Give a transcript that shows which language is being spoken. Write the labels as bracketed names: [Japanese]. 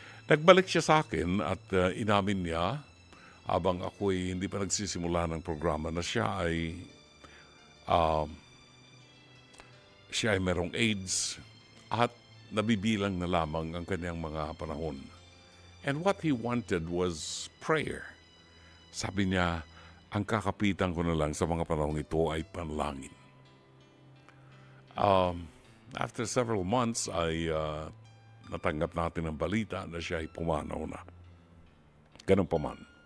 [Filipino] Nagbalik siya sa akin at inamin niya habang ako'y hindi pa nagsisimula ng programa na siya ay merong AIDS at nabibilang na lamang ang kanyang mga panahon. [English] And what he wanted was prayer. [Filipino] Sabi niya, ang kakapitan ko na lang sa mga panahon ito ay panalangin. [English] After several months [Filipino] ay natanggap natin ang balita na siya ay pumanaw na. Ganun pa man.